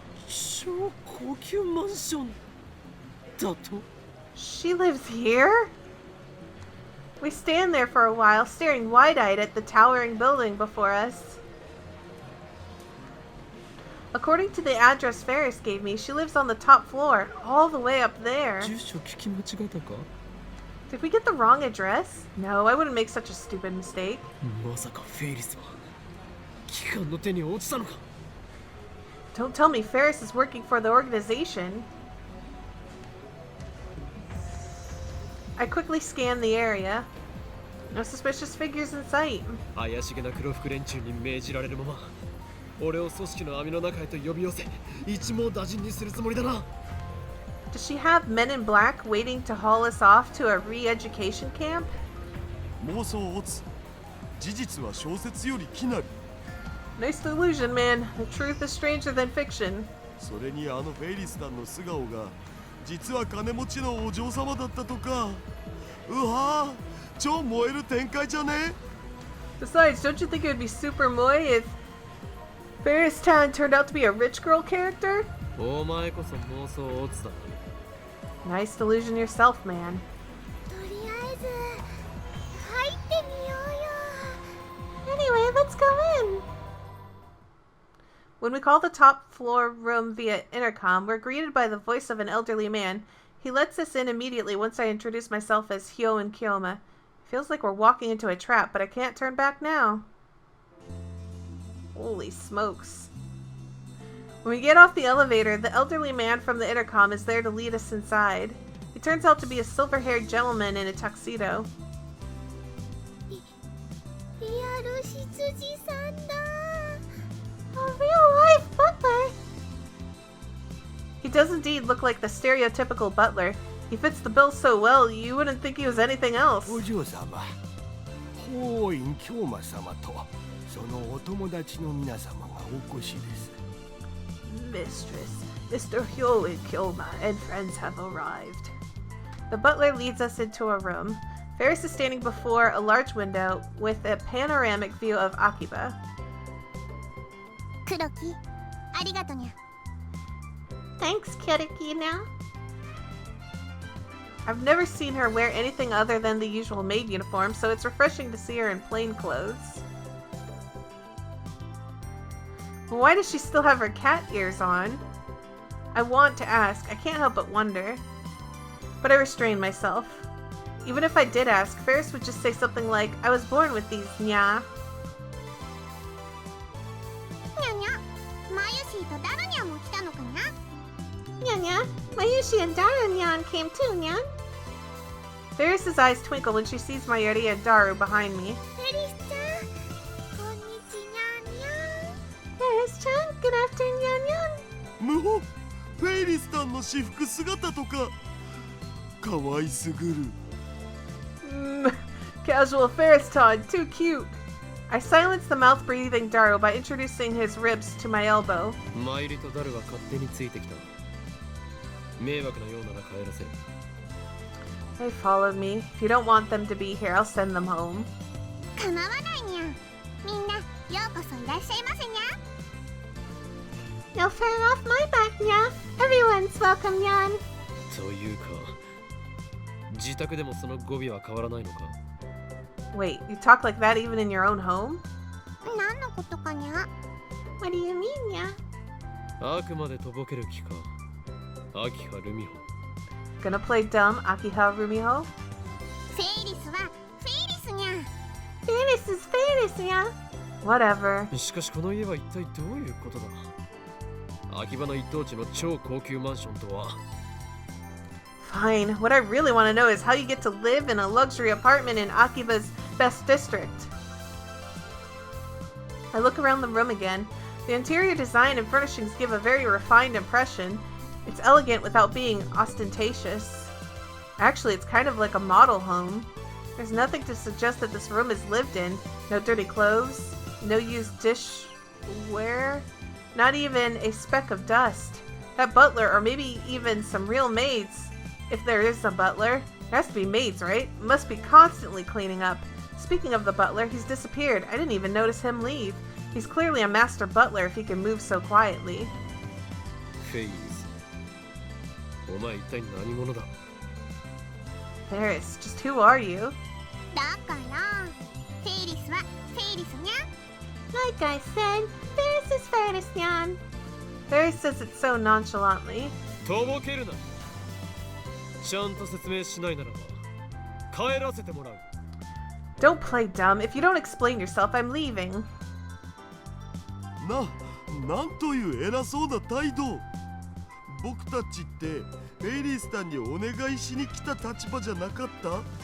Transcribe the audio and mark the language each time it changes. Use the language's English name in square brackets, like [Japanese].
[Japanese] 超高級マンションだと？ [English] She lives here? We stand there for a while, staring wide-eyed at the towering building before us. According to the address Ferris gave me, she lives on the top floor, all the way up there. [Japanese] 住所聞き間違えたか？ [English] Did we get the wrong address? No, I wouldn't make such a stupid mistake. [Japanese] まさかフェイリスは機関の手に落ちたのか？ [English] Don't tell me Ferris is working for the organization. I quickly scan the area. No suspicious figures in sight. [Japanese] 怪しげな黒服連中に命じられるまま俺を組織の網の中へと呼び寄せ一網打尽にするつもりだな。 [English] Does she have men in black waiting to haul us off to a re-education camp? [Japanese] 妄想オツ。事実は小説より奇なり。 [English] Nice delusion, man. The truth is stranger than fiction. [Japanese] それにフェイリスさんの素顔が実は金持ちのお嬢様だったとか。うわぁ、超燃える展開じゃね？ [English] Besides, don't you think it would be super moe if Ferris Tan turned out to be a rich girl character? [Japanese] お前こそ妄想オツだ。 [English] Nice delusion yourself, man. [Japanese] とりあえず入ってみようよ。 [English] Anyway, let's go in. When we call the top floor room via intercom, we're greeted by the voice of an elderly man. He lets us in immediately once I introduce myself as Hyo and Kyoma. Feels like we're walking into a trap, but I can't turn back now. Holy smokes. When we get off the elevator, the elderly man from the intercom is there to lead us inside. He turns out to be a silver-haired gentleman in a tuxedo. [Japanese] リアル羊さんだ。 [English] A real-life butler! He does indeed look like the stereotypical butler. He fits the bill so well, you wouldn't think he was anything else. [Japanese] お嬢様、法院京馬様とそのお友達の皆様がお越しです。 [English] Mistress, Mr. Hyo and Kyoma and friends have arrived. The butler leads us into a room. Ferris is standing before a large window with a panoramic view of Akiba. [Japanese] 黒木ありがとにゃ [English] Thanks, Kirikina. I've never seen her wear anything other than the usual maid uniform, so it's refreshing to see her in plain clothes. Why does she still have her cat ears on? I want to ask, I can't help but wonder. But I restrain myself. Even if I did ask, Ferris would just say something like, I was born with these, nya. [Japanese] にゃにゃマユシーとダルニャンも来たのかにゃ [English] Nya nya, Mayushi and Daru-nyan came too, nyan. Ferris's eyes twinkle when she sees Mayuri and Daru behind me. [Japanese] フェリスちゃんこんにちにゃにゃ [English] Ferris-chan, good afternoon, nyan nyan. [Japanese] むほフェイリスタンの私服姿とかかわいすぐる。 [English] Casual Ferris-tan, too cute. I silence the mouth-breathing Daru by introducing his ribs to my elbow. [Japanese] マイリとダルが勝手についてきた。迷惑なようなら帰らせる。 [English] They followed me. If you don't want them to be here, I'll send them home. [Japanese] 構わないにゃみんなようこそいらっしゃいませにゃ [English] No fair off my back, nya. Everyone's welcome, nyan. [Japanese] というか、自宅でもその語尾は変わらないのか？ [English] Wait, you talk like that even in your own home? [Japanese] 何のことかにゃ [English] What do you mean, nya? [Japanese] あくまでとぼける気か。秋葉ルミホ。 [English] Gonna play dumb, Akiha Rumiho? [Japanese] フェイリスはフェイリスにゃ [English] Ferris is Ferris, nya. Whatever. [Japanese] しかしこの家は一体どういうことだ？秋葉の一等地の超高級マンションとは。 [English] Fine. What I really want to know is how you get to live in a luxury apartment in Akiba's best district. I look around the room again. The interior design and furnishings give a very refined impression. It's elegant without being ostentatious. Actually, it's kind of like a model home. There's nothing to suggest that this room is lived in. No dirty clothes, no used dishware, not even a speck of dust. That butler, or maybe even some real maids, if there is a butler. There has to be maids, right? Must be constantly cleaning up. Speaking of the butler, he's disappeared. I didn't even notice him leave. He's clearly a master butler if he can move so quietly. [Japanese] フェイズ。お前一体何者だ？ [English] Ferris, just who are you? [Japanese] だからフェイリスはフェイリスにゃ [English] Like I said, Ferris is Ferris, nyan. Ferris says it so nonchalantly. [Japanese] とぼけるな。ちゃんと説明しないならば帰らせてもらう。 [English] Don't play dumb. If you don't explain yourself, I'm leaving. [Japanese] なんという偉そうな態度。僕たちってフェイリスタンにお願いしに来た立場じゃなかった？